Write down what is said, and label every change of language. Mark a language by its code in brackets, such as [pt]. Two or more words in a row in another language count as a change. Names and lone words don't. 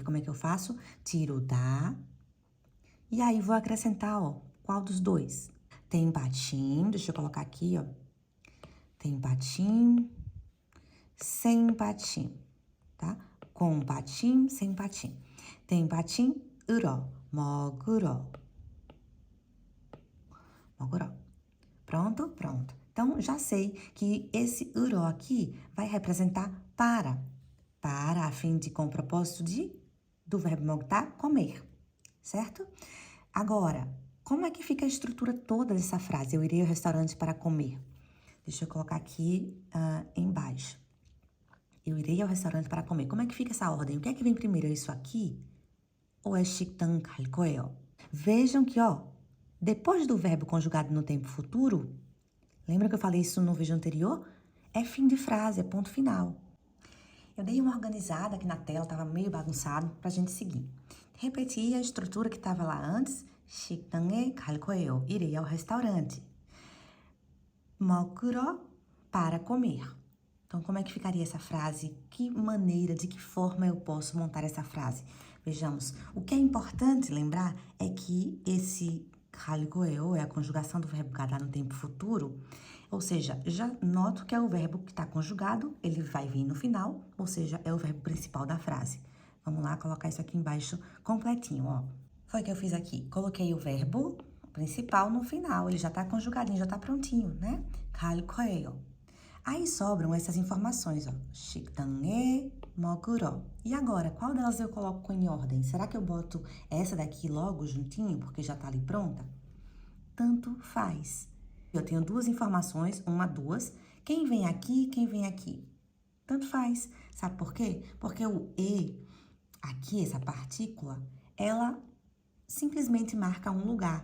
[pt] Como é que eu faço? Tiro da. E aí, vou acrescentar, ó, qual dos dois? Tem patim, deixa eu colocar aqui, ó. Tem patim, sem patim, tá? Com patim, sem patim. Tem patim, [ko] 으러, 먹으러. 먹으러. [pt] Pronto? Pronto. Então, já sei que esse 으러 aqui vai representar para, a fim de, com o propósito de, do verbo 먹다, comer, certo? Agora, como é que fica a estrutura toda dessa frase? Eu irei ao restaurante para comer. Deixa eu colocar aqui embaixo. Eu irei ao restaurante para comer. Como é que fica essa ordem? O que é que vem primeiro? É isso aqui? Ou é [ko] 식당 갈 거예요? [pt] Vejam que, ó, depois do verbo conjugado no tempo futuro, lembra que eu falei isso no vídeo anterior? É fim de frase, é ponto final. Eu dei uma organizada aqui na tela, tava meio bagunçado, pra gente seguir. Repeti a estrutura que estava lá antes. [ko] 식당에 갈 거예요. [pt] Irei ao restaurante. 먹으러, para comer. Então, como é que ficaria essa frase? Que maneira, de que forma eu posso montar essa frase? Vejamos, o que é importante lembrar é que esse [ko] 갈 거예요 [pt] é a conjugação do verbo gadar no tempo futuro, ou seja, já noto que é o verbo que está conjugado, ele vai vir no final, ou seja, é o verbo principal da frase. Vamos lá colocar isso aqui embaixo completinho, ó. Foi o que eu fiz aqui, coloquei o verbo principal no final, ele já tá conjugadinho, já tá prontinho, né? [ko] 갈 거예요. [pt] Aí sobram essas informações, ó. [ko] 식당에 먹으러. [pt] E agora, qual delas eu coloco em ordem? Será que eu boto essa daqui logo juntinho, porque já tá ali pronta? Tanto faz. Eu tenho duas informações, uma, duas. Quem vem aqui, quem vem aqui? Tanto faz. Sabe por quê? Porque o e, aqui, essa partícula, ela simplesmente marca um lugar.